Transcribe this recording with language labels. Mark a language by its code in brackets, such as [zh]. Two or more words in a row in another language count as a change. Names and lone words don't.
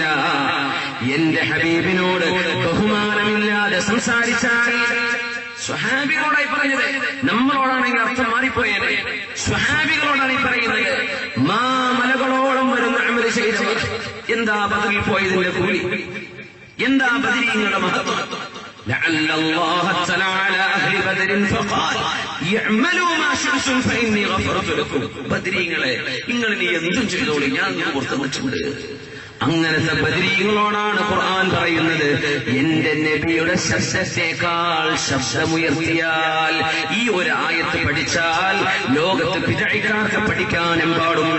[ml] എന്റെ ഹബീബിനോട് ബഹുമാനമില്ലാതെ സംസാരിച്ചാൽ, സ്വഹാബികളോടായി പറഞ്ഞത്, നമ്മളോടാണെങ്കിൽ അർത്ഥം മാറിപ്പോയത്. സ്വഹാബികളോടാണ് ഈ പറയുന്നത്. മലകളോളം വരുന്ന അമല് ചെയ്തവർ, എന്താ ബദറിൽ പോയതിന്റെ കൂലി, എന്താ ബദരീങ്ങളുടെ മഹത്വം? [ar] لعل الله اطلع على اهل بدر فقال يعملوا ما شئتم فاني غفرت لكم. [ml] ബദരീങ്ങളെ, നിങ്ങൾ ഇനി എന്തും ചെയ്തോളൂ, ഞാൻ പുറത്തുവച്ചിട്ടുണ്ട്. അങ്ങനത്തെ ബദരീങ്ങളോടാണ് ഖുർആൻ പറയുന്നത്, എന്റെ നബിയുടെ ശബ്ദത്തെക്കാൾ ശബ്ദമുയർത്തിയാൽ. ഈ ഒരു ആയത്ത് പഠിച്ചാൽ ലോകത്ത് ബിദ്അക്കാർക്ക് പഠിക്കാൻ എമ്പാടുമുണ്ട്.